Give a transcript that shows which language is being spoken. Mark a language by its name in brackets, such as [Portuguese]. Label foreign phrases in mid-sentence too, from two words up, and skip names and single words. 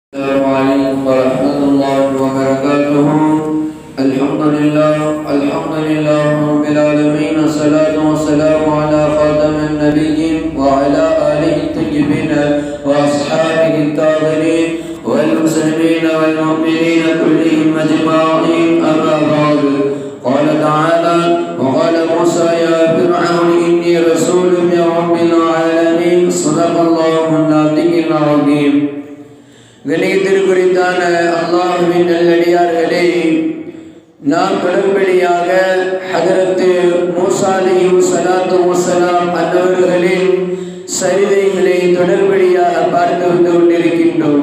[Arabic] السلام عليكم ورحمة الله وبركاته. الحمد لله رب العالمين، الصلاة والسلام على خاتم النبيين وعلى آله الطيبين وأصحابه الطاهرين والمسلمين والمؤمنين كلهم أجمعين. أما بعد، قال تعالى: وقال موسى يا فرعون إني رسول من رب العالمين. صدق الله العلي العظيم. [Tamil] கணியத்திற்குரித்தான அல்லாஹ்வின் நல்லடியார்களே, நாம் தொடர்படியாக ஹதரத் மூஸா [Arabic] عليه الصلاة والسلام [Tamil] அன்னவர்களின் சரிதைகளை தொடர்படியாக பார்த்து வந்து கொண்டிருக்கின்றோம்.